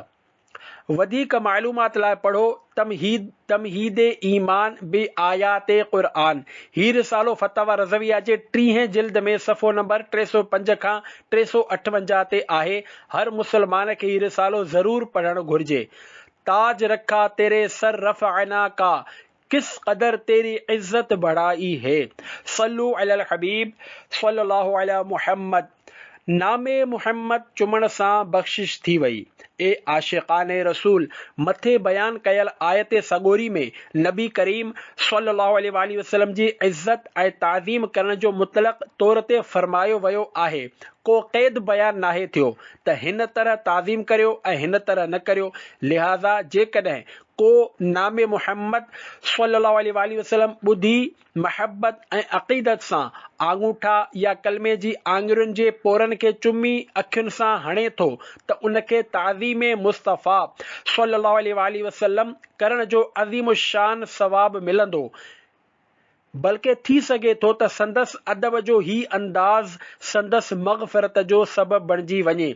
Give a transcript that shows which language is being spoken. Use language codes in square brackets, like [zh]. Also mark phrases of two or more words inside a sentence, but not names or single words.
[sd] वधीक मालूमात लाइ पढ़ो तमहीद ईमान बि आयात क़ुरआन। ही रिसालो फतवा रज़विया जे 30 जिल्द में सफ़ो नंबर 305 खां 358 ते आहे। हर मुसलमान खे ही रिसालो ज़रूर पढ़णु घुर्जे। [ur] تاج رکھا تیرے سر رفعنا کا، کس قدر تیری عزت بڑھائی ہے. [ar] صلوا على الحبيب صلى الله عليه محمد. [sd] नामे मुहम्मद चुमण सां बख़्शिश थी वई। ए आशिक़ान रसूल, मथे बयान कयल आयत सगोरी में नबी करीम [ar] صلى الله عليه وسلم [sd] जी इज़्ज़त ऐं ताज़ीम करण जो मुतलक़ तौर ते फरमायो वियो आहे। को क़ैद बयान नाहे थियो त हिन तरह ताज़ीम करियो ऐं हिन तरह न करियो। लिहाज़ा जेकॾहिं को नामे मुहम्मद [ar] صلى الله عليه وسلم [sd] ॿुधी महबत ऐं अक़ीदत सां आङूठा या कलमे जी आङुरियुनि जे पोरनि खे चुमी अखियुनि सां हणे थो त उनखे ताज़ीम मुस्तफ़ा [ar] صلى الله عليه وسلم [sd] करण जो अज़ीम शान सवाब मिलंदो। बल्कि थी सघे थो त संदसि अदब जो ही अंदाज़ संदसि मग़फ़िरत जो सबबु बणिजी वञे।